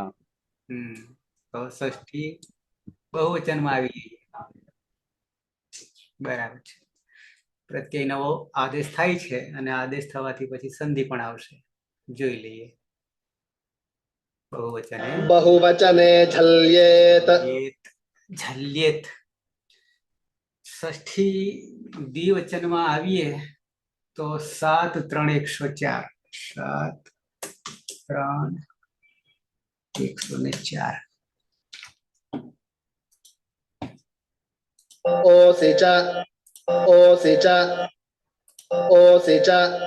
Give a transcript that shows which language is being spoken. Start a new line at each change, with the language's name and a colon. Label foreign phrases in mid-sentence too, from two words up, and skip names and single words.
Gujarati: તો ષષ્ઠી બહુવચનમાં આવી ગઈ. બરાબર છે. પ્રત્યય નવો આદેશ થાય છે અને આદેશ થવાથી પછી સંધિ પણ આવશે. જોઈ લઈએ. બહુવચને
Sanskrit: बहुवचने झल्येत
Gujarati: ઝલ્યેત. ષષ્ઠી દ્વિવચનમાં આવીએ તો 7 3 104. 7 3 104.
Sanskrit: ओसिच ओसिच ओसिच